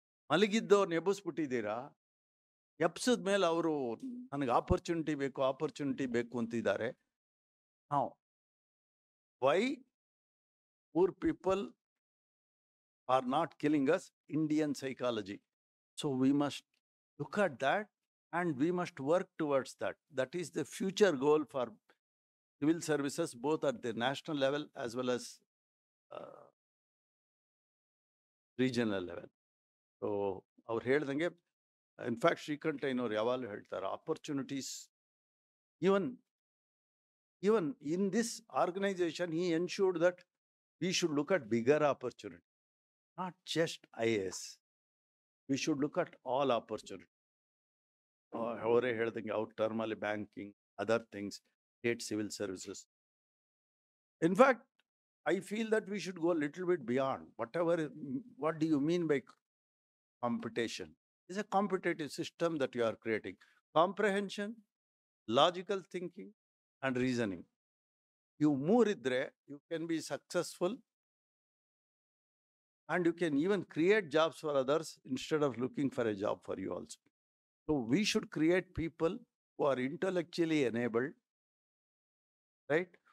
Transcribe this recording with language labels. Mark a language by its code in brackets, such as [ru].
[kn] ಮಲಗಿದ್ದವ್ರನ್ನ ಎಬ್ಬಿಸ್ಬಿಟ್ಟಿದ್ದೀರಾ, ಎಬ್ಸಿದ ಮೇಲೆ ಅವರು ನನಗೆ ಆಪರ್ಚುನಿಟಿ ಬೇಕು ಅಂತಿದ್ದಾರೆ. ನಾವು [en] Why poor people are not killing us, Indian psychology. So we must look at that and we must work towards that. That is the future goal for civil services, both at the national level as well as regional level. So [kn] ಅವ್ರು ಹೇಳ್ದಂಗೆ, in fact ಶ್ರೀಕಂಠಯ್ಯನವ್ರು ಯಾವಾಗಲೂ ಹೇಳ್ತಾರೆ, [en] Opportunities even in this organization he ensured that we should look at bigger opportunity, not just IAS. We should look at all opportunity. [kn] ಅವರೇ ಹೇಳ್ದಂಗೆ [en] Out ಟರ್ಮಲ್ಲಿ banking, other things, state civil services. In fact I feel that we should go little bit beyond what do you mean by competition. Is a competitive system that you are creating. Comprehension, logical thinking and reasoning. [kn] ಇವು ಮೂರಿದ್ರೆ [en] You can be successful and you can even create jobs for others instead of looking for a job for you also. So we should create people who are intellectually enabled, right?